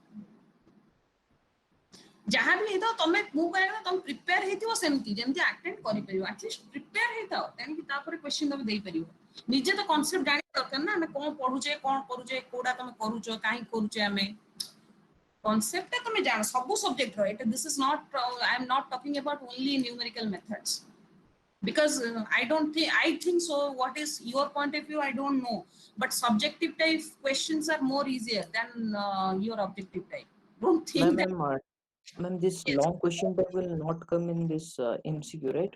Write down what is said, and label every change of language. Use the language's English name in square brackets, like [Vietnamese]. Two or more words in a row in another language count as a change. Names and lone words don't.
[Odia] ଯାହା ବି ହେଇଥାଉ ତମେ ମୁଁ କହିବା କଥା ତମେ ପ୍ରିପେୟାର ହେଇଥିବ ସେମିତି ଯେମିତି ଆଟେଣ୍ଡ କରିପାରିବ [English] at least prepare [Odia] ହେଇଥାଅ ତେଣିକି ତାପରେ କ୍ୱେଶ୍ଚିନ୍ ତମେ ଦେଇପାରିବ ନିଜେ ତ କନସେପ୍ଟ ଜାଣିବା ଦରକାର ନା ଆମେ କଣ ପଢୁଛେ କଣ କରୁଛେ କୋଉଟା ତମେ କରୁଛ କାହିଁକି କରୁଛେ ଆମେ କନସେପ୍ଟଟା ତମେ ଜାଣ ସବୁ ସବଜେକ୍ଟର ଏଟା [English] this is not I am not talking about only numerical methods because I think so what is your point of view I don't know but subjective type questions are more easier than your objective type don't think that Ma'am, Ma'am, this Yes. long question type will not come in this MCQ, right?